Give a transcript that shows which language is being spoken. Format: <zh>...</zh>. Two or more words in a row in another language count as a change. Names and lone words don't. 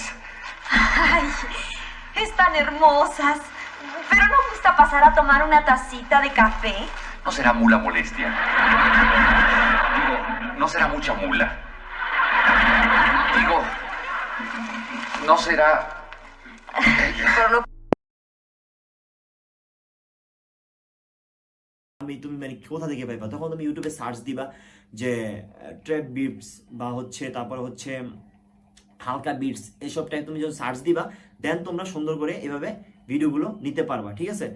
<es>¡Ay! Están hermosas. ¿Pero no gusta pasar a tomar una tacita de café? ¿No será mula molestia? Digo, no será mucha mula. Digo, no será... Pero no...</es> <bn>তুমি মানে কোথা থেকে পাইবা, তখন তুমি ইউটিউবে সার্চ দিবা যে</bn> <en>trap beats</en> <bn>বা হচ্ছে তারপর হচ্ছে হালকা বিটস, এসব টাইপ তুমি যখন সার্চ দিবা দেন তোমরা সুন্দর করে এভাবে ভিডিওগুলো নিতে পারবা, ঠিক আছে।</bn>